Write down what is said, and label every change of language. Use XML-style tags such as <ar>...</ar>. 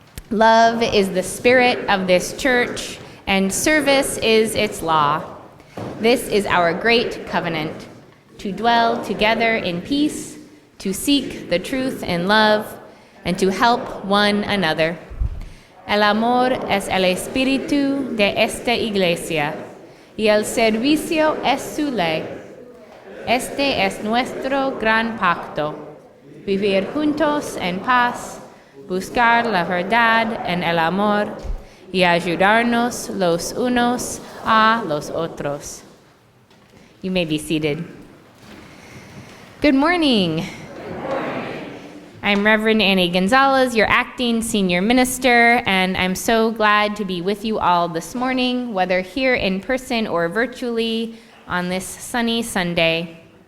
<en>Love is the spirit of this church, and service is its law. This is our great covenant, to dwell together in peace, to seek the truth in love, and to help one another.</en> <es>El amor es el espíritu de esta iglesia, y el servicio es su ley. Este es nuestro gran pacto, vivir juntos en paz, buscar la verdad en el amor y ayudarnos los unos a los otros.</es> <en>You may be seated. Good morning. I'm Reverend Annie Gonzalez, your acting senior minister, and I'm so glad to be with you all this morning, whether here in person or virtually on this sunny Sunday.</en>